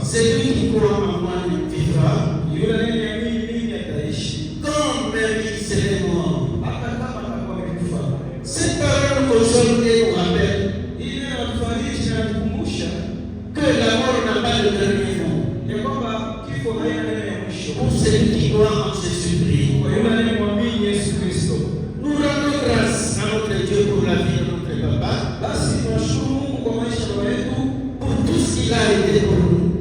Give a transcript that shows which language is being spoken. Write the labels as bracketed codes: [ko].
[fr] Celui qui croit en moi vivra, [sw] Yule anayeniamini mimi ataishi [fr] comme même il serait mort. [sw] hata kama atakuwa amekufa. [fr] Cette parole aujourd'hui nous rappelle [sw] Hii neno inatufariji na inatukumbusha [fr] que la mort n'a pas de dernier mot. [sw] ya kwamba kifo haina neno ya mwisho. [fr] Pour celui qui croit en Jésus-Christ, [sw] Kwa yule anayemwamini Yesu Kristo, [fr] nous rendons grâce à notre Dieu pour la vie de notre papa, [sw] basi tunashukuru Mungu kwa maisha ya baba yetu, [fr] pour tout ce qu'il a été pour nous,